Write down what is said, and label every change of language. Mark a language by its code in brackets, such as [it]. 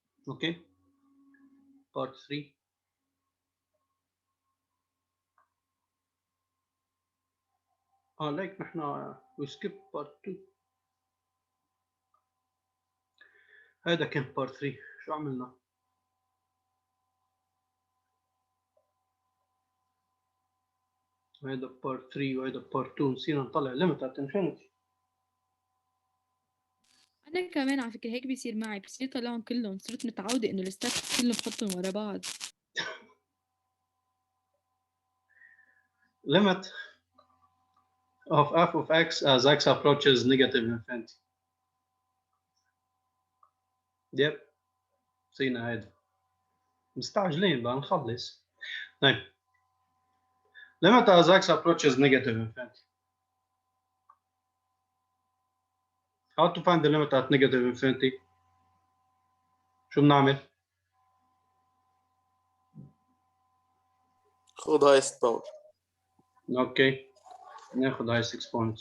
[en] Okay. Part 3. [ar] ليك نحن [en] we skip part 2. [ar] هذا كان part 3. شو عملنا؟ هذا part 3 وهذا part 2. نسينا نطلع limit at infinity. انا كمان على فكره هيك بيصير معي، بصير طلعهم كلهم، صرت متعوده انه الستبس كلهم بحطهم ورا بعض. [en] Limit of f of x as x approaches negative infinity. [ar] يب نسينا هذا. مستعجلين بدنا نخلص. [en] طيب limit as x approaches negative infinity. How to find the limit at negative infinity? [ar] شو بنعمل؟ [en] خذ highest power. [ar] اوكي ناخذ هاي 6 points.